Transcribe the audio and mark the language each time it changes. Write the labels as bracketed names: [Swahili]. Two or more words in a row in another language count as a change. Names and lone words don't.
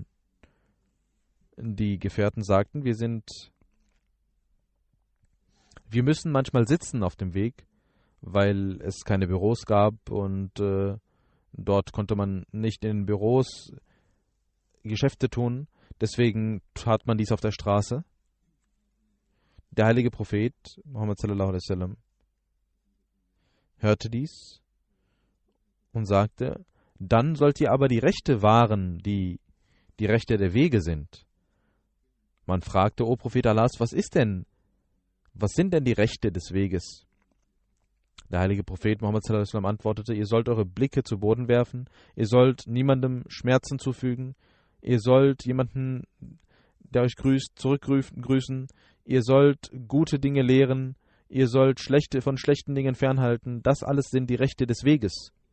[German] Die Gefährten sagten, wir müssen manchmal sitzen auf dem Weg, weil es keine Büros gab und dort konnte man nicht in den Büros Geschäfte tun. Deswegen tat man dies auf der Straße. Der heilige Prophet Muhammad [Arabic] صلى الله عليه وسلم [German] hörte dies und sagte, dann sollt ihr aber die Rechte wahren, die die Rechte der Wege sind. Man fragte, O Prophet Allahs, was sind denn die Rechte des Weges? Der heilige Prophet Muhammad [Arabic] صلى الله عليه وسلم [German] antwortete, ihr sollt eure Blicke zu Boden werfen, ihr sollt niemandem Schmerzen zufügen, ihr sollt jemanden, der euch grüßt, zurückgrüßen, ihr sollt gute Dinge lehren, ihr sollt von schlechten Dingen fernhalten, das alles sind die Rechte des Weges.